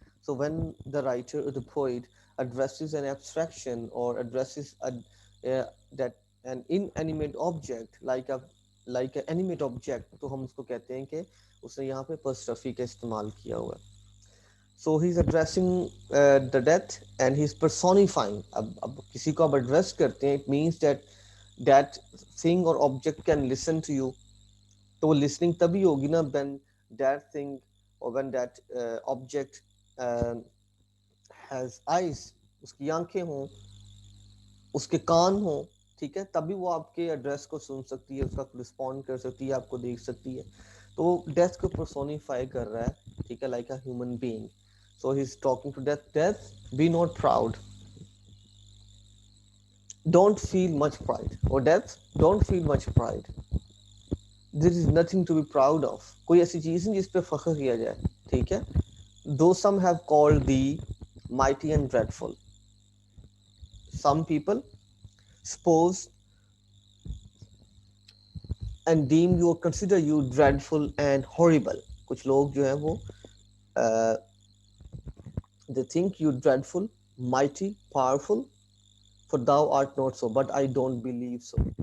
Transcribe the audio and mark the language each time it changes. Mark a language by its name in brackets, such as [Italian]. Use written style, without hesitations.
[English] So when the writer or the poet addresses an abstraction or addresses that an inanimate object like an animate object, [Hindi] तो हम उसको कहते हैं कि उसने यहाँ पे apostrophe का इस्तेमाल किया हुआ है. [English] So he's addressing the death and he's personifying. [Hindi] अब किसी को आप address करते हैं, [English] it means that that thing or object can listen to you. [Hindi] तो वो listening तभी होगी ना [English] when that thing or when that object uh, has eyes, [Hindi] उसकी आंखें हों, उसके कान हों, ठीक है, तभी वो आपके एड्रेस को सुन सकती है, उसका रिस्पॉन्ड कर सकती है, आपको देख सकती है. तो डेथ को पर्सोनिफाई कर रहा है, ठीक है, [English] Like a human being. So he's talking to death. Death, be not proud. Don't feel much pride. Or death, don't feel much pride. There is nothing to be proud of. [Hindi] कोई ऐसी चीज नहीं जिस पे फख्र किया जाए, ठीक है. [English] Though some have called thee mighty and dreadful. Some people suppose and deem you or consider you dreadful and horrible. [Hindi] कुछ लोग जो हैं वो [English] uh, they think you dreadful, mighty, powerful, for thou art not so, but I don't believe so.